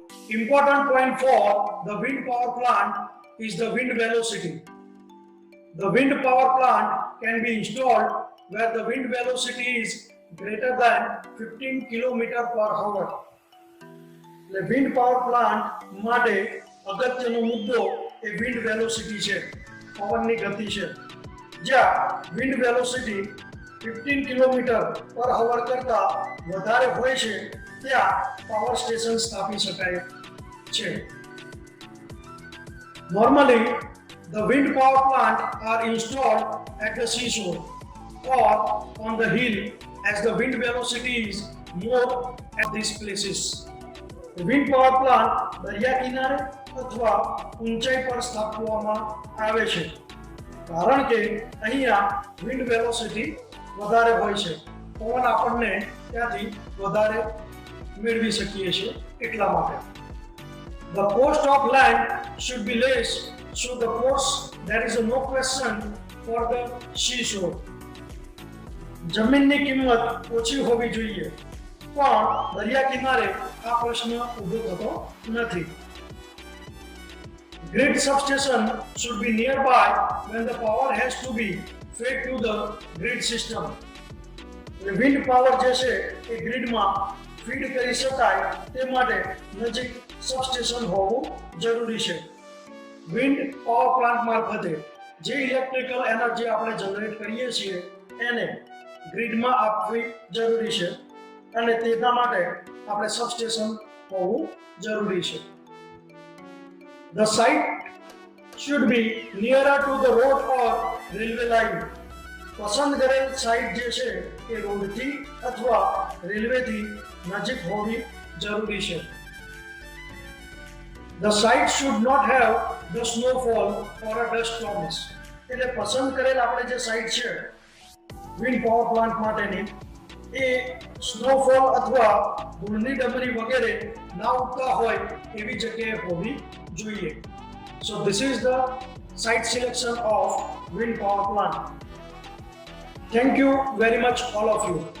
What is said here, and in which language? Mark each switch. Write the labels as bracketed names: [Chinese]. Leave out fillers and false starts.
[English] important point for the wind power plant is the wind velocity. The wind power plant can be installed where the wind velocity is greater than 15 km per hour. [Gujarati] એટલે wind power plant માટે અગત્યનો મુદ્દો એ wind velocity છે, પવનની ગતિ છે. જ્યાં wind velocity 15 kilometre પર અવર કરતા વધારે હોય છે ત્યાં પાવર સ્ટેશન સ્થાપી શકાય છે. [English] Normally, the wind power plant are installed at the seashore or on the hill as the wind velocity is more at these places. [Gujarati] Wind power plant દરિયા કિનારે અથવા ઊંચાઈ પર સ્થાપવામાં આવે છે કારણ કે અહીંયા વિન્ડ વેલોસિટી વધારે હોય છે, પવન આપણને ત્યાંથી વધારે મેળવી શકીએ છીએ એટલા માટે. [English] The cost of land should be less, so the cost there is no question for the seashore. [Gujarati] જમીનની કિંમત ઓછી હોવી જોઈએ પણ દરિયા કિનારે આ પ્રશ્ન ઊભો થતો નથી. [English] Grid substation should be nearby when the power has to be fed to the grid system. [Gujarati] Wind power જે છે એ ગ્રીડમાં ફીડ કરી શકાય તે માટે નજીક સબસ્ટેશન હોવું જરૂરી છે. વિન્ડ પાવર પ્લાન્ટ મારફતે જે ઇલેક્ટ્રિકલ એનર્જી આપણે જનરેટ કરીએ છીએ એને ગ્રીડમાં આપવી જરૂરી છે અને તેના માટે આપણે સબસ્ટેશન હોવું જરૂરી છે. [English] The site should be nearer to the road or railway line. [Gujarati] પસંદ કરેલ સાઇટ જે છે એ રોડથી અથવા રેલવેથી નજીક હોવી જરૂરી છે. [English] The site should not have the snowfall or a dust storms. [Gujarati] એટલે પસંદ કરેલ આપણે જે સાઇટ છે વિન્ડ પાવર પ્લાન્ટ માટેની એ સ્નોફોલ અથવા ધૂળની ડમરી વગેરે ના ઉગતા હોય એવી જગ્યાએ હોવી જોઈએ. [English] So this is the site selection of wind power plant. Thank you very much all of you.